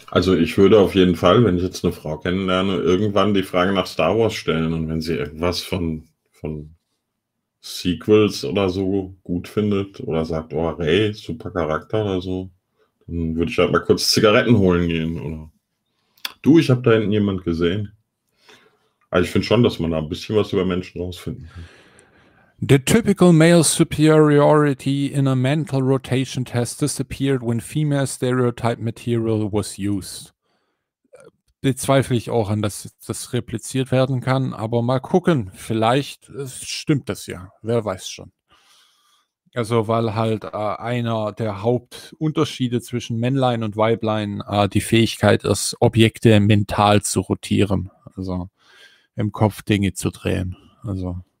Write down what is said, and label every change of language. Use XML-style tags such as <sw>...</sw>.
<de>Also, ich würde auf jeden Fall, wenn ich jetzt eine Frau kennenlerne, irgendwann die Frage nach Star Wars stellen, und wenn sie irgendwas von Sequels oder so gut findet oder sagt, oh, Rey, super Charakter oder so, dann würde ich halt mal kurz Zigaretten holen gehen. Oder du, ich habe da hinten jemand gesehen. Also, ich finde schon, dass man da ein bisschen was über Menschen rausfinden kann.</de> <en>The typical male superiority in a mental rotation test disappeared when female stereotype material was used.</en> <de>Bezweifle ich auch an, dass das repliziert werden kann, aber mal gucken, vielleicht stimmt das ja, wer weiß schon. Also weil halt einer der Hauptunterschiede zwischen Männlein und Weiblein die Fähigkeit ist, Objekte mental zu rotieren, also im Kopf Dinge zu drehen, also.</de>